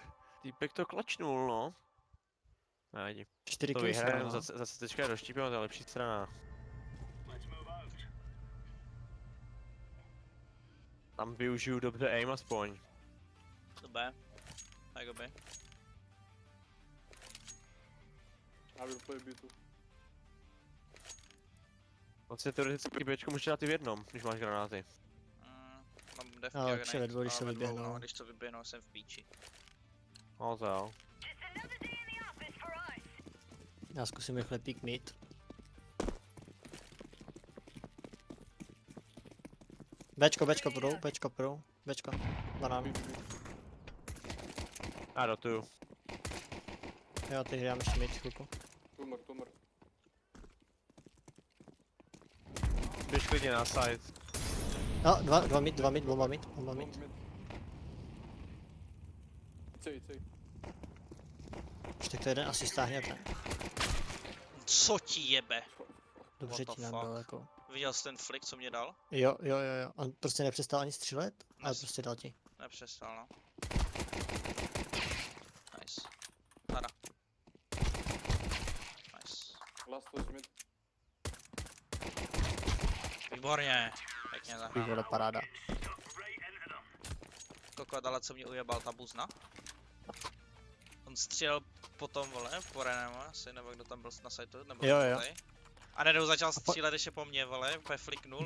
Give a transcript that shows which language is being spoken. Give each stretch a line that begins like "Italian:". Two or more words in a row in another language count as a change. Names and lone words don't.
Czech: Týpek to klačnul, no. Nevadí. 4 To
English: kills.
Czech: vyhrajeme, no. zase teďka je doštípíme, to je lepší strana. Tam využiju dobře aim aspoň. To B. Tak B.
English: I will play B2.
Czech: Vlastně teoreticky Bčko můžeš dát i v jednom, když máš granáty. Mám devky Ale a tři ve dvou, když ale se ve dvou, vyběhnou. no, když to vyběhnou, jsem v píči. No to jo. Já zkusím rychle peek mid. Bčko půjdou. Bčko. Banán. A dotuju. Jo, teď hrám ještě mid chvilku. Tumor. Běž klidně na side. No, dva mid.
English: One mid.
Czech: C. Ještě to jeden asi stáhněte. Co ti jebe? Dobře
English: What
Czech: ti
English: the
Czech: nám dal
English: fuck?
Czech: jako. Viděl jsi ten flick, co mě dal? Jo. On prostě nepřestal ani střílet, ale
English: Nice.
Czech: prostě dal ti. Nepřestal, no.
English: Nice. Nada. Nice. Last was mid.
Czech: Výborně. Pěkně zahrál. Výhoda paráda. Kokot, ale co mě ujebal ta buzna? On střelil potom, vole, po Renemu asi, nebo kdo tam byl na sajtu, nebo Jo. tady. A najednou začal střílet ještě po mně, vole, úplně fliknul